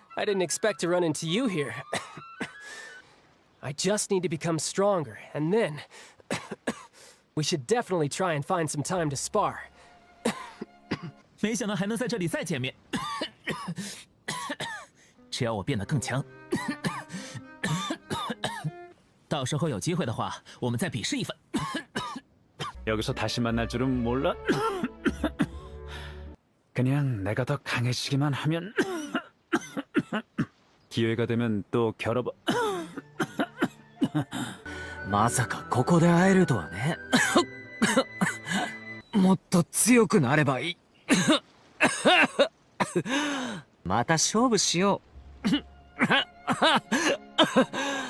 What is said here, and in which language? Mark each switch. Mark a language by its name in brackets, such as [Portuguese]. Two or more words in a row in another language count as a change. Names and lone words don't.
[English] I didn't expect to run into you here. I just need to become stronger, and then... we should definitely try and find some time to spar. [Chinese] 没想到还能在这里再见面。只要我变得更强，到时候有机会的话，我们再比试一番。 [Korean] 여기서 다시 만날 줄은 몰라. 그냥 내가 더 강해지기만 하면 기회가 되면 또 겨뤄봐. [Japanese] まさかここで会えるとはね。もっと強くなればいい。また勝負しよう。